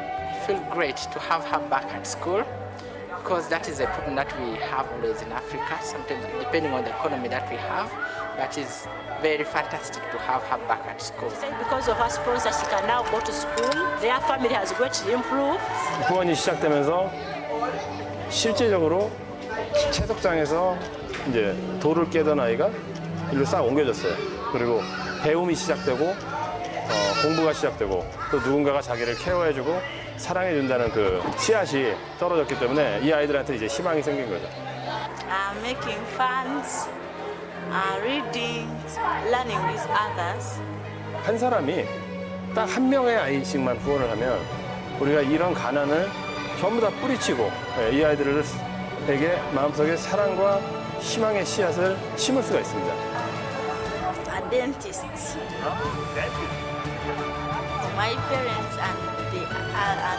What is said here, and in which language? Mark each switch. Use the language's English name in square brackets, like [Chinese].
[English] I feel great to have her back at school because that is a problem that we have always in Africa, sometimes depending on the economy that we have, but it's very fantastic to have her back at school. Because of her sponsor, she can now go to school. Their family has greatly improved. [Korean] 후원이 시작되면서 실제적으로 채석장에서 이제 돌을 깨던 아이가 일로 싹 옮겨졌어요. 그리고 배움이 시작되고 공부가 시작되고 또 누군가가 자기를 케어해주고 사랑해준다는 그 씨앗이 떨어졌기 때문에 이 아이들한테 이제 희망이 생긴 거죠. [English] Making funds, reading, learning with others. [Korean] 한 사람이 딱 한 명의 아이씩만 후원을 하면 우리가 이런 가난을 전부 다 뿌리치고 이 아이들에게 마음속에 사랑과 희망의 씨앗을 심을 수가 있습니다. [English] And dentists. My parents and they are